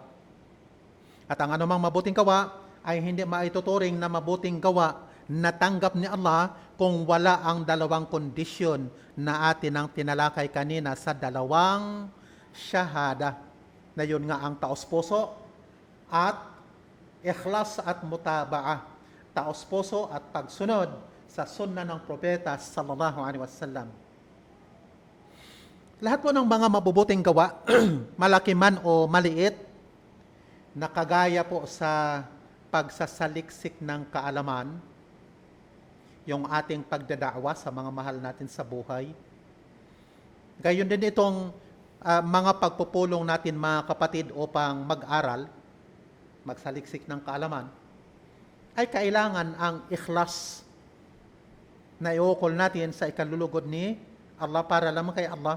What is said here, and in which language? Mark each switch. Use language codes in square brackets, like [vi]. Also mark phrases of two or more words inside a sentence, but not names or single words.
[tl] At ang anumang mabuting gawa ay hindi maituturing na mabuting gawa na tanggap ni Allah kung wala ang dalawang kondisyon na atin ang tinalakay kanina sa dalawang syahada. Na yun nga ang taos-puso at ikhlas at mutaba'ah. Taos-puso at pagsunod sa sunna ng propeta [ar] صلى الله عليه وسلم. [tl] Lahat po ng mga mabubuting gawa, malaki man o maliit, nakagaya po sa pagsasaliksik ng kaalaman, yung ating pagdadaawa sa mga mahal natin sa buhay. Gayon din itong mga pagpupulong natin mga kapatid upang mag-aral, magsaliksik ng kaalaman, ay kailangan ang ikhlas na iukol natin sa ikalulugod ni Allah para lamang kay Allah.